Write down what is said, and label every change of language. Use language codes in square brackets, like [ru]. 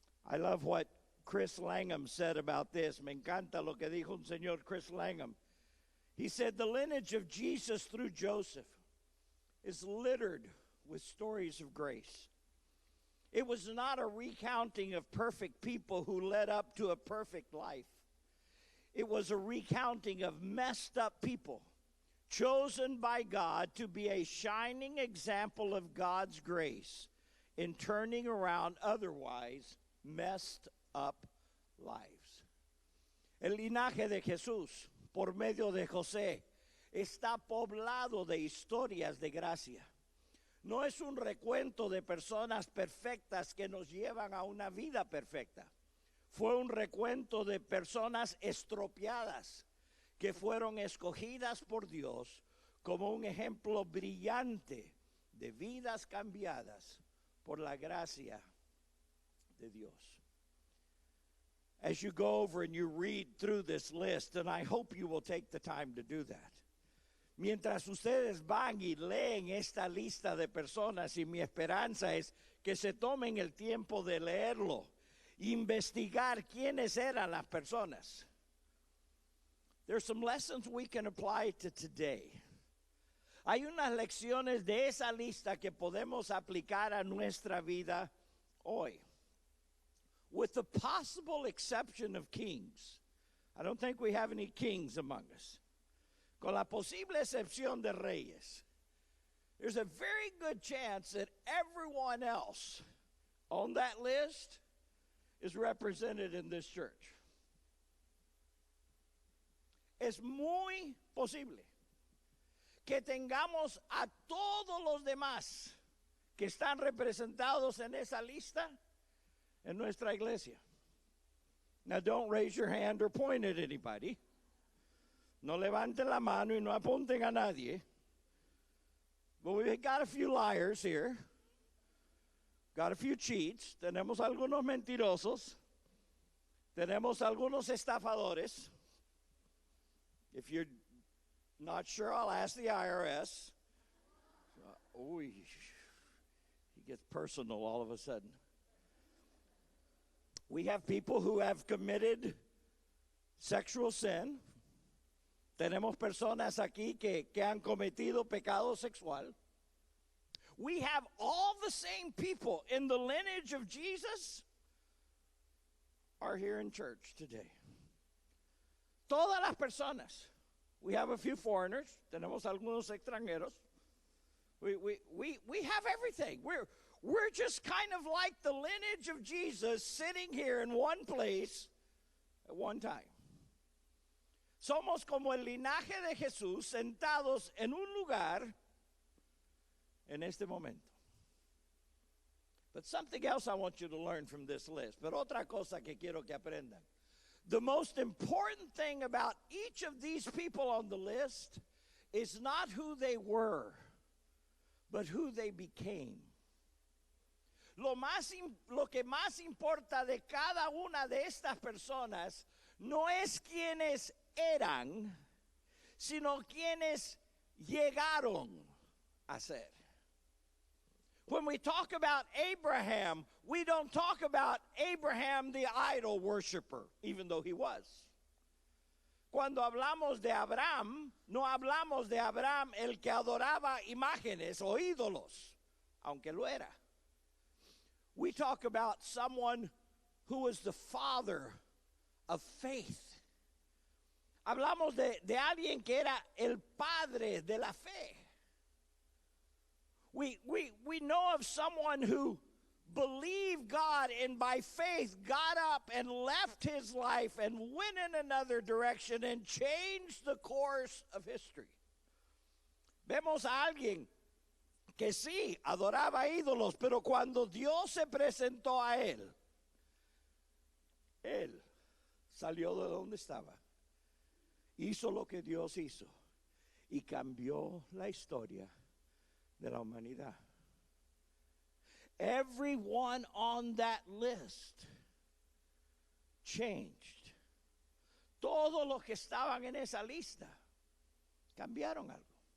[en] I love what Chris Langham said about this. [es] Me encanta lo que dijo un señor Chris Langham. [en] He said the lineage of Jesus through Joseph is littered with stories of grace. It was not a recounting of perfect people who led up to a perfect life. It was a recounting of messed up people chosen by God to be a shining example of God's grace in turning around otherwise messed up lives. [es] El linaje de Jesús, por medio de José, está poblado de historias de gracia. No es un recuento de personas perfectas que nos llevan a una vida perfecta. Fue un recuento de personas estropeadas que fueron escogidas por Dios como un ejemplo brillante de vidas cambiadas por la gracia de Dios. [en] As you go over and you read through this list, and I hope you will take the time to do that. [es] Mientras ustedes van y leen esta lista de personas, y mi esperanza es que se tomen el tiempo de leerlo, investigar quiénes eran las personas. [en] There's some lessons we can apply to today. [es] Hay unas lecciones de esa lista que podemos aplicar a nuestra vida hoy. [en] With the possible exception of kings. I don't think we have any kings among us. [es] Con la posible excepción de reyes. [en] There's a very good chance that everyone else on that list is represented in this church. [es] Es muy posible que tengamos a todos los demás que están representados en esa lista en nuestra iglesia. [en] Now don't raise your hand or point at anybody. [es] No levanten la mano y no apunten a nadie. [en] But we've got a few liars here. Got a few cheats. [es] Tenemos algunos mentirosos. Tenemos algunos estafadores. [en] If you're not sure, I'll ask the IRS. He gets personal all of a sudden. We have people who have committed sexual sin. [es] Tenemos personas aquí que han cometido pecado sexual. [en] We have all the same people in the lineage of Jesus are here in church today. [es] Todas las personas. [en] We have a few foreigners. [es] Tenemos algunos extranjeros. [en] We have everything. We're just kind of like the lineage of Jesus sitting here in one place at one time. [es] Somos como el linaje de Jesús sentados en un lugar en este momento. [en] But something else I want you to learn from this list. [es] Pero otra cosa que quiero que aprendan. [en] The most important thing about each of these people on the list is not who they were, but who they became. [es] Lo que más importa de cada una de estas personas no es quiénes eran, sino quienes llegaron a ser. [en] When we talk about Abraham, we don't talk about Abraham the idol worshiper, even though he was. [es] Cuando hablamos de Abraham, no hablamos de Abraham el que adoraba imágenes o ídolos, aunque lo era. [en] We talk about someone who was the father of faith. [es] Hablamos de alguien que era el padre de la fe. [en] We know of someone who believed God and by faith got up and left his life and went in another direction and changed the course of history. [es] Vemos a alguien que sí adoraba ídolos, pero cuando Dios se presentó a él salió de donde estaba, hizo lo que Dios hizo y cambió la historia de la humanidad. [en] Everyone on that list changed. [es] Todos los que estaban en esa lista cambiaron algo.